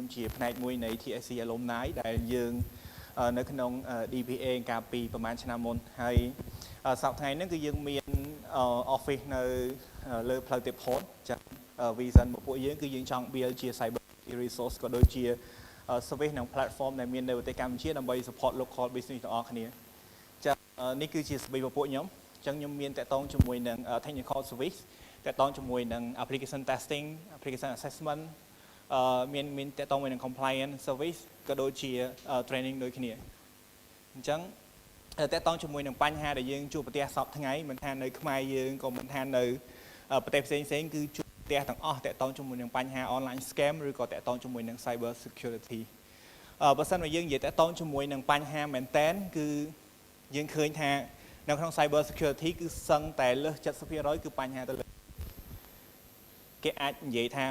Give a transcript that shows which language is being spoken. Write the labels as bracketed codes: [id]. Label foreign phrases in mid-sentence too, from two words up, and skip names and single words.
[km] ជាផ្នែកមួយនៃ TSC Alumni ដែលយើងនៅក្នុង DPA កាលពីប្រហែលឆ្នាំមុនហើយសប្តាហ៍ថ្ងៃនេះគឺយើងមាន office នៅលើផ្លូវទេពហតចា៎ vision របស់ពួកយើងគឺយើងចង់ build ជា [en] cyber resource [km] ក៏ដូចជា service និង platform ដែលមាននៅប្រទេសកម្ពុជាដើម្បី [en] support local business [km] ទាំងអស់ គ្នាចា៎នេះគឺជា service របស់ពួកខ្ញុំអញ្ចឹងខ្ញុំមានតាក់ទងជាមួយនឹង [en] technical service [km] តាក់ទងជាមួយនឹង [en] application testing application assessment [km] មានតាក់ទងជាមួយនឹង [en] compliance service [km] ក៏ដូចជា training ដូចគ្នាអញ្ចឹងតាក់ទងជាមួយនឹង បញ្ហាដែលយើងជួបប្រទះសពថ្ងៃមិនថានៅខ្មែរយើងក៏មិនថានៅប្រទេសផ្សេងៗគឺជួបប្រទះទាំងអស់តាក់ទងជាមួយនឹងបញ្ហា [en] online scam [km] ឬក៏ តាក់ទងជាមួយនឹង [en] cyber security [km] បើសិនមកយើងនិយាយតាក់ទងជាមួយនឹងបញ្ហាមែនតែនគឺយើងឃើញថានៅក្នុង [en] cyber security [km] គឺសឹងតែលើស 70% គឺបញ្ហាទៅលើគេអាចនិយាយថា